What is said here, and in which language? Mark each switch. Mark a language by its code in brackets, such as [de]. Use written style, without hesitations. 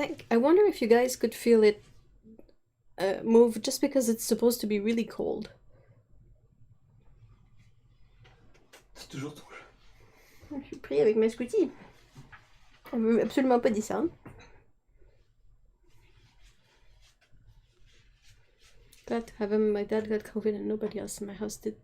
[en] I wonder if you guys could feel it move just because it's supposed to be really cold. [fr] C'est toujours ton jeu. Je suis pris avec ma scooty. Elle veut absolument pas descendre. [en] Glad to have him. My dad got COVID and nobody else in my house did.